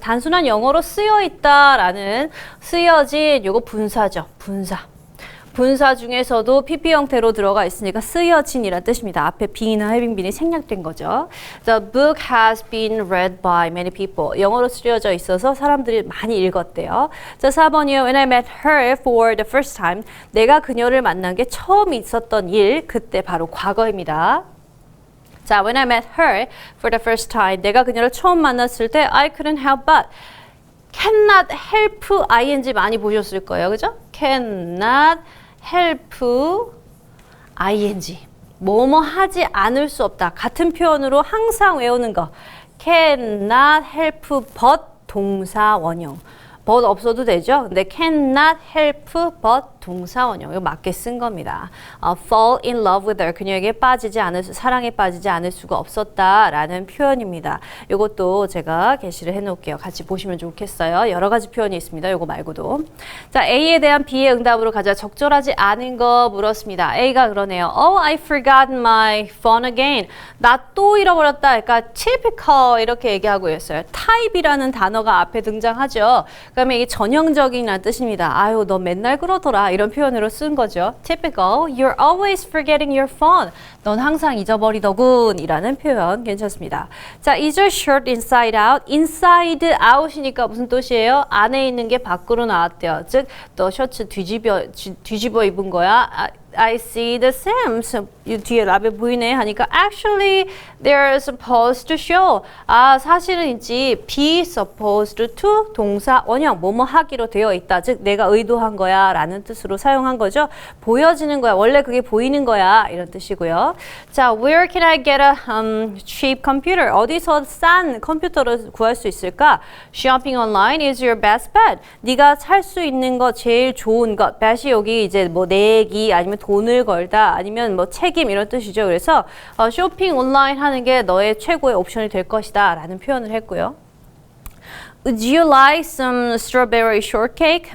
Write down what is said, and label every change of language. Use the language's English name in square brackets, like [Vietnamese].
[Korean] 단순한 영어로 쓰여 있다라는 쓰여진 요거 분사죠. 분사 중에서도 PP 형태로 들어가 있으니까 쓰여진이라는 뜻입니다. 앞에 being이나 having been이 생략된 거죠. [English] The book has been read by many people. [Korean] 영어로 쓰여져 있어서 사람들이 많이 읽었대요. 자, 4번이요. [English] When I met her for the first time. [Korean] 내가 그녀를 만난 게 처음 있었던 일. 그때 바로 과거입니다. [English] 자, when I met her for the first time. [Korean] 내가 그녀를 처음 만났을 때 [English] I couldn't help but. [Korean] cannot help ing 많이 보셨을 거예요. 그죠? cannot help ing. 뭐뭐 하지 않을 수 없다. 같은 표현으로 항상 외우는 거. cannot help but 동사 원형. but 없어도 되죠. 근데 cannot help but 동사 원형. 이거 맞게 쓴 겁니다. [English] fall in love with her. [Korean] 그녀에게 사랑에 빠지지 않을 수가 없었다라는 표현입니다. 이것도 제가 게시를 해놓을게요. 같이 보시면 좋겠어요. 여러 가지 표현이 있습니다. 이거 말고도. 자, A에 대한 B의 응답으로 가자. 적절하지 않은 거 물었습니다. A가 그러네요. [English] Oh, I forgot my phone again. [Korean] 나 또 잃어버렸다. 그러니까 typical 이렇게 얘기하고 있어요. type이라는 단어가 앞에 등장하죠. 그러면 이게 전형적인이라는 뜻입니다. 아유, 너 맨날 그러더라. 이런 표현으로 쓴 거죠. [English] Typical, you're always forgetting your phone. [Korean] 넌 항상 잊어버리더군 이라는 표현 괜찮습니다. [English] 자, is your shirt inside out? [Korean] inside out이니까 무슨 뜻이에요? 안에 있는 게 밖으로 나왔대요. 즉, 너 셔츠 뒤집어 입은 거야. [English] I see the seams. [Korean] 뒤에 라벨 보이네 하니까 [English] actually they're supposed to show. [Korean] 사실은인지 be supposed to 동사 원형 뭐뭐 하기로 되어 있다. 즉 내가 의도한 거야 라는 뜻으로 사용한 거죠. 보여지는 거야. 원래 그게 보이는 거야 이런 뜻이고요. [English] 자, where can I get a cheap computer? [Korean] 어디서 싼 컴퓨터를 구할 수 있을까? [English] Shopping online is your best bet. [Korean] 네가 살 수 있는 거 제일 좋은 것. bet이 여기 이제 뭐 내기 아니면 돈을 걸다 아니면 뭐 책임 이런 뜻이죠. 그래서 쇼핑 온라인 하는 게 너의 최고의 옵션이 될 것이다 라는 표현을 했고요. [English] Would you like some strawberry shortcake?